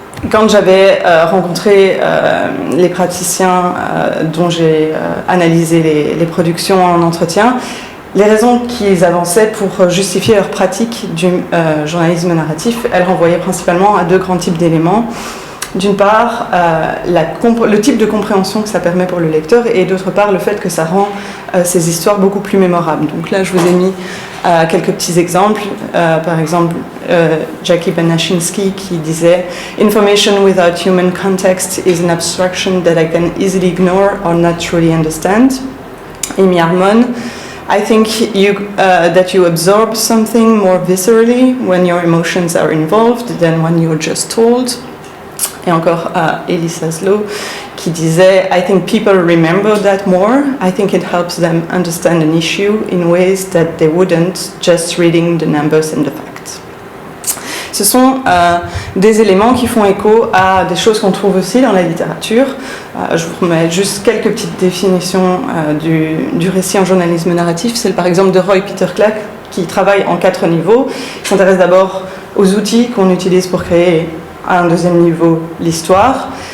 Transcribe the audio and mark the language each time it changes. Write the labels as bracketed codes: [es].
[fr] Quand j'avais rencontré les praticiens dont j'ai analysé les productions en entretien, les raisons qu'ils avançaient pour justifier leur pratique du journalisme narratif, elles renvoyaient principalement à deux grands types d'éléments. D'une part, le type de compréhension que ça permet pour le lecteur, et d'autre part, le fait que ça rend ces histoires beaucoup plus mémorables. Donc là, je vous ai mis quelques petits exemples. Par exemple, [en] Jackie Banaszynski [fr] qui disait [en] « Information without human context is an abstraction that I can easily ignore or not truly understand. » Amy Harmon, I think that you absorb something more viscerally when your emotions are involved than when you're just told. [fr] Et encore [en] Elissa Slow [fr] qui disait [en] I think people remember that more. I think it helps them understand an issue in ways that they wouldn't just reading the numbers and the facts. [fr] Ce sont des éléments qui font écho à des choses qu'on trouve aussi dans la littérature. Je vous remets juste quelques petites définitions du récit en journalisme narratif. C'est par exemple de Roy Peter Clark qui travaille en 4 niveaux. Il s'intéresse d'abord aux outils qu'on utilise pour créer à un deuxième niveau l'histoire.